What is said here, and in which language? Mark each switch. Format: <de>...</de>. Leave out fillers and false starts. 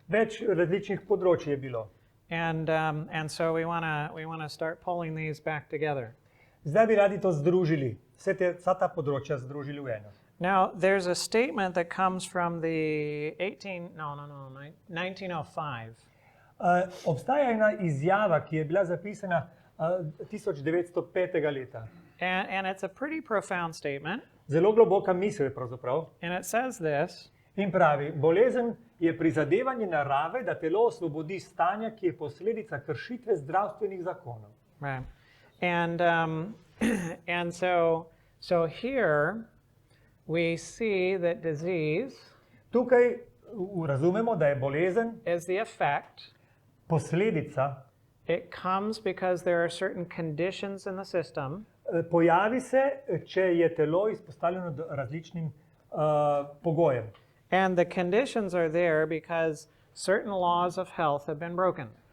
<sl>Več različnih področij je bilo.</sl> <en>And so we wanna start pulling these back together.</en> <sl>Zdaj bi radi to združili, vsa ta področja združili v eno.</sl> <en>Now, there's a statement that comes from the 1905.</en> <sl>Obstaja ena izjava, ki je bila zapisana 1905. leta.</sl> <en>And it's a pretty profound statement.</en> <sl>Zelo globoka misel je pravzaprav.</sl> <en>And it says this:</en> <sl>In pravi, bolezen je prizadevanje narave, da telo osvobodi stanja, ki je posledica kršitve zdravstvenih zakonov.</sl> <en>right. And so here we see that disease</en> <sl>Tukaj razumemo, da je bolezen</sl> <en>is the effect.</en> <sl>posledica,</sl> <en>It comes because there are certain conditions in the system</en> <sl>pojavi se, če je telo izpostavljeno različnim pogojem.</sl> <en>and the conditions are there because certain laws of health have been broken.</en>